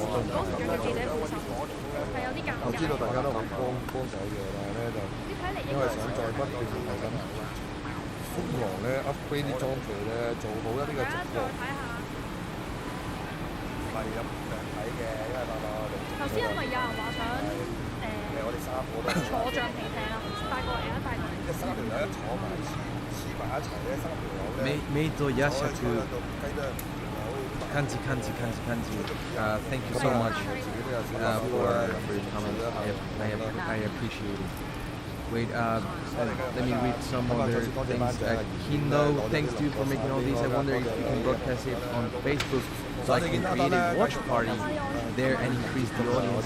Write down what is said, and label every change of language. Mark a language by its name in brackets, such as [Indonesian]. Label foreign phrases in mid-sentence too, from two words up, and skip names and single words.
[Cantonese] 嗰時仲有記者副手，係有啲尷尬。我知道大家都好幫手嘅，但係咧就因為想再不斷係咁瘋狂咧 upgrade 啲裝備咧，做好一啲嘅直播。係咁睇嘅，因為頭先係咪有人話想我哋3個都坐橡皮艇啊？帶過嚟啊！帶過嚟。即係3條友一坐埋黐埋一齊咧，3條友咧。メイトヤシャク。Kanji. [English] Thank you so much for your comment. I appreciate it. Wait, let me read some other things. Kino, thanks to you for making all these. I wonder if you can broadcast it on Facebook so I can create a watch party there and increase the audience.